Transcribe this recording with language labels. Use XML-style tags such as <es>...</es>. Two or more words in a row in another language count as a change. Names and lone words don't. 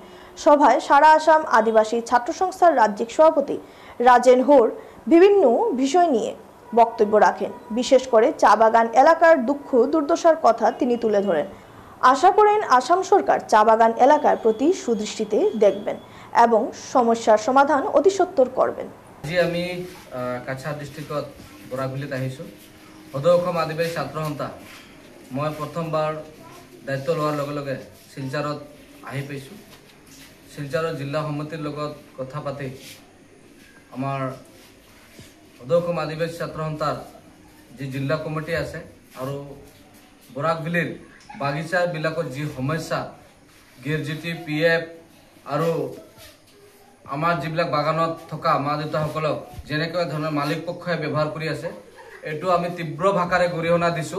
<bn>সভায় সারা আসাম আদিবাসী ছাত্র সংস্থার রাজ্যিক সভাপতি রাজেন হোড় বিভিন্ন বিষয় নিয়ে বক্তব্য রাখেন। বিশেষ করে চা বাগান এলাকার দুঃখ দুর্দশার কথা তিনি তুলে ধরেন। আশা করেন আসাম সরকার চা বাগান এলাকার প্রতি সুদৃষ্টিতে দেখবেন এবং সমস্যার সমাধান অতি সত্বর করবেন।</bn> <as>আজি আমি কাছাৰ ডিষ্ট্ৰিক্টত বৰাকভিলিত আহিছোঁ। সদৌ অসম আদিবাসী ছাত্ৰ সন্থা মই প্ৰথমবাৰ দায়িত্ব লোৱাৰ লগে লগে শিলচৰত আহি পাইছোঁ। শিলচৰৰ জিলা সমিতিৰ লগত কথা পাতি আমাৰ সদৌ অসম আদিবাসী ছাত্ৰ সন্থাৰ যি জিলা কমিটি আছে আৰু বৰাকভিলিৰ বাগিচাবিলাকৰ যি সমস্যা গ্ৰেজুৱেটি PF আৰু আমাৰ যিবিলাক বাগানত থকা মা দেউতাসকলক যেনেকৈ ধৰণৰ মালিক পক্ষই ব্যৱহাৰ কৰি আছে, এইটো আমি তীব্ৰ ভাষাৰে গৰিহণা দিছোঁ।</as>